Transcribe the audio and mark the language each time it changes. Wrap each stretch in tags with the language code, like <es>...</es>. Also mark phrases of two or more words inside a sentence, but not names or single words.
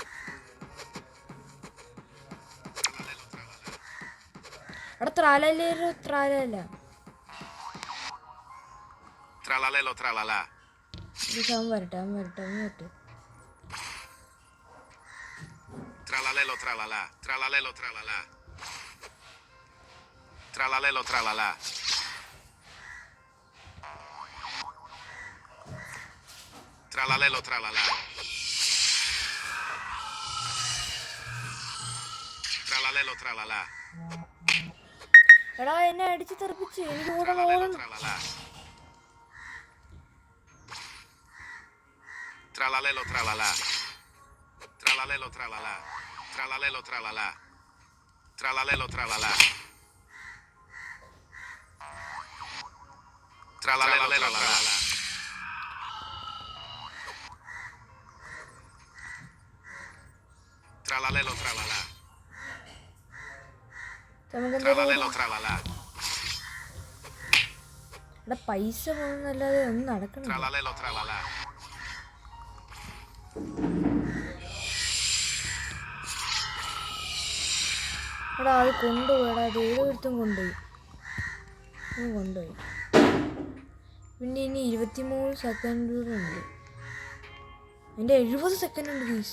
<ml>അവിടെ ത്രാലല്ല അവൻ വരട്ടെ. Tralalelo tralala, tralalelo tralala. Tralalelo tralala. Tralalelo tralala. Tralalelo tralala. എടാ എന്നെ അടിച്ച് തെറിപ്പിച്ച് എനിക്ക് ഓടണം Tralalelo ഓടണം. tralala. Tralalelo tralala. Tralalelo tralala. Tralalelo tralala. Tralalelo tralala. Tralalelo tralala. Tralalelo tralala. നമുക്ക് Tralalelo tralala. എടാ പൈസ പോകുന്നല്ലാതെ ഒന്നും നടക്കണം. Tralalelo tralala. എടാ അത് കൊണ്ടുപോയടാ, അത് ഏതൊരുത്തും കൊണ്ടുപോയി. പിന്നെ ഇനി 23 സെക്കൻഡ് കൂടെ ഉണ്ട്. എൻ്റെ 70 സെക്കൻഡ് ഉണ്ട് ഗീസ്.</ml>